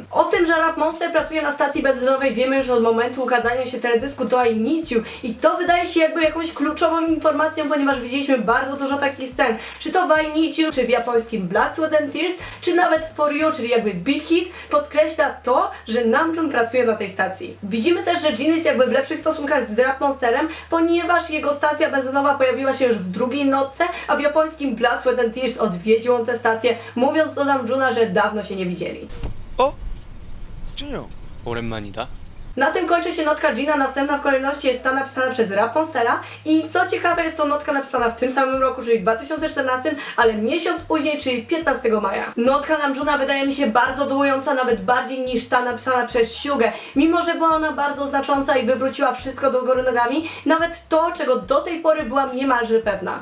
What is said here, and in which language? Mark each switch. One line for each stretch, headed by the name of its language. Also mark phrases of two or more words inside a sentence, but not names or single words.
Polish: O tym, że Rap Monster pracuje na stacji benzynowej, wiemy już od momentu ukazania się teledysku do I Need You i to wydaje się jakby jakąś kluczową informacją, ponieważ widzieliśmy bardzo dużo takich scen, czy to w I Need You, czy w japońskim Blood, Sweat and Tears, czy nawet For You, czyli jakby Big Hit, podkreśla to, że Namjoon pracuje na tej stacji. Widzimy też, że Jin jest jakby w lepszych stosunkach z Rap Monsterem, ponieważ jego stacja benzynowa pojawiła się już w drugiej notce, a w japońskim Blood, Sweat and Tears odwiedził on tę stację, mówiąc do Namjoona, że dawno się nie widzieli.
Korean: 어? 준영. 오랜만이다.
Polish: Na tym kończy się notka Jina, następna w kolejności jest ta napisana przez Rap Monstera i co ciekawe jest to notka napisana w tym samym roku, czyli 2014, ale miesiąc później, czyli 15 maja. Notka Namjoona wydaje mi się bardzo dołująca, nawet bardziej niż ta napisana przez Hyugę. Mimo że była ona bardzo znacząca i wywróciła wszystko do góry nogami, nawet to, czego do tej pory byłam niemalże pewna.